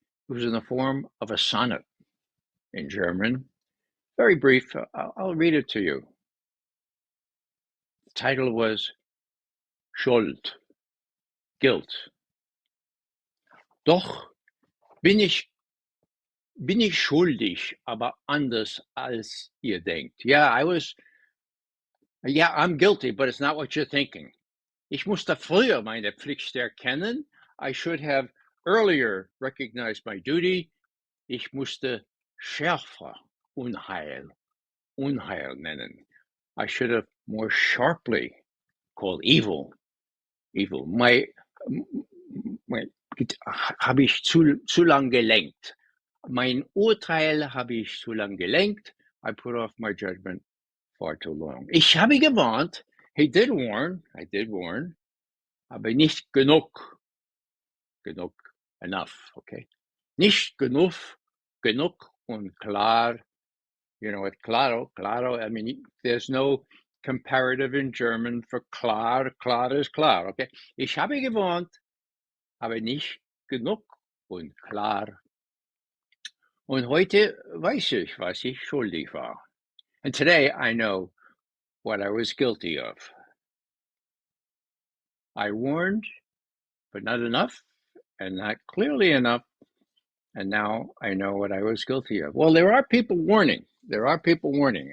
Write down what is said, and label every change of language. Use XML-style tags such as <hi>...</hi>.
<en>It was in the form of a sonnet in German. Very brief. I'll read it to you. The title was Schuld, Guilt.</en> <de>Doch bin ich schuldig, aber anders als ihr denkt.</de> <en>Yeah, I was Yeah, I'm guilty, but it's not what you're thinking.</en> <de>Ich musste früher meine Pflicht erkennen.</de> <en>I should have earlier recognized my duty.</en> <de>Ich musste schärfer Unheil nennen.</de> <en>I should have more sharply called evil.</en> <de>Habe ich zu lang gelenkt. Mein Urteil habe ich zu lang gelenkt.</de> <en>I put off my judgment far too long.</en> <de>Ich habe gewarnt.</de> <en>I did warn,</en> <de>aber nicht genug.</de> <en>Enough, okay?</en> <de>Nicht genug und klar.</de> <en>You know what, claro, I mean, there's no comparative in German for klar. Klar is klar, okay?</en> <de>Ich habe gewarnt, aber nicht genug und klar. Und heute weiß ich, was ich schuldig war.</de> <en>And today I know what I was guilty of. I warned, but not enough, and not clearly enough. And now I know what I was guilty of. Well, there are people warning.</en>